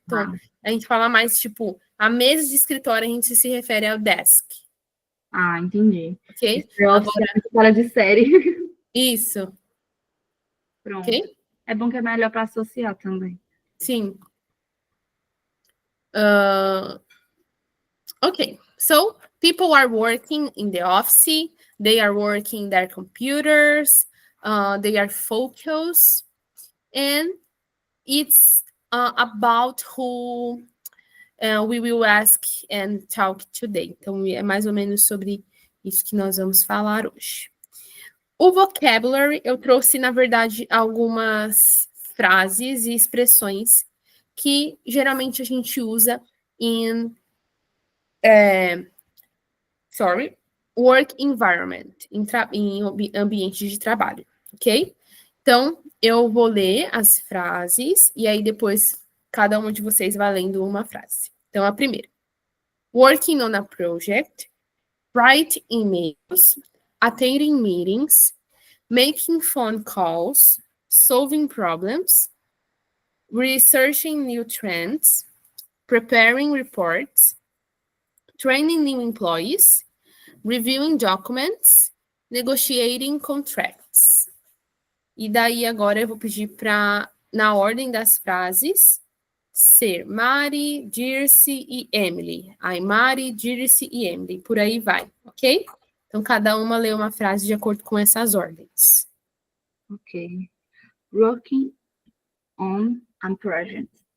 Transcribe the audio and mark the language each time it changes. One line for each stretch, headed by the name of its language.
Portuguese: Então, a gente fala mais, tipo, a mesa de escritório, a gente se refere ao desk. Entendi. Ok? Agora, fora de série. Isso. Pronto. Ok? É bom que é melhor para associar também. Sim.
English: Okay, so people are working in the office, they are working their computers, they are focused, and it's about who we will ask and talk today.
Portuguese: Então, é mais ou menos sobre isso que nós vamos falar hoje. O vocabulary, eu trouxe, na verdade, algumas frases e expressões que geralmente a gente usa em
English: work environment,
Portuguese: em ambiente de trabalho, ok? Então, eu vou ler as frases e aí depois cada um de vocês vai lendo uma frase. Então, a primeira.
English: Working on a project, write emails, attending meetings, making phone calls, solving problems, researching new trends, preparing reports, training new employees, reviewing documents, negotiating contracts.
Portuguese: E daí agora eu vou pedir para, na ordem das frases, ser Mari, Dirce e Emily. Aí Mari, Dirce e Emily. Por aí vai, ok? Então cada uma lê uma frase de acordo com essas ordens.
English: Ok. Working on a project.